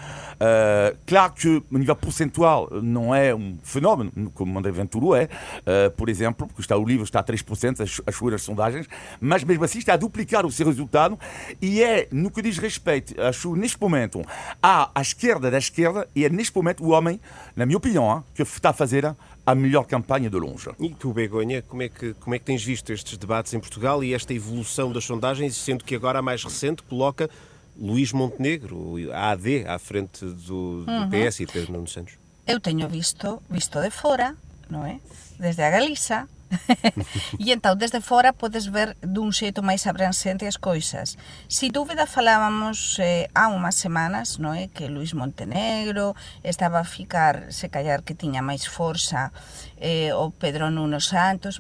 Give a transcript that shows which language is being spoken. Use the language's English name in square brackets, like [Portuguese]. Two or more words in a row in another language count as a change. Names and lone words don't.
[Portuguese] Claro que, a nível percentual, não é um fenómeno, como André Ventura é, por exemplo, porque o livro está a 3%, as suas sondagens, mas mesmo assim está a duplicar o seu resultado e é, no que diz respeito, acho, neste momento, à esquerda da esquerda, e é neste momento o homem, na minha opinião, que está a fazer a melhor campanha de longe. E tu, Begonha, como é que tens visto estes debates em Portugal e esta evolução das sondagens, sendo que agora a mais recente coloca Luís Montenegro, a AD, à frente do PS e Pedro Nuno Santos? [Galician] Eu teño visto de fora, non é? Desde a Galiza. E então, desde fora, podes ver dun xeito máis abranxente as coisas. Si dúbida falábamos há unhas semanas, non é? Que Luís Montenegro estaba a ficar, se callar que tiña máis forza o Pedro Nuno Santos.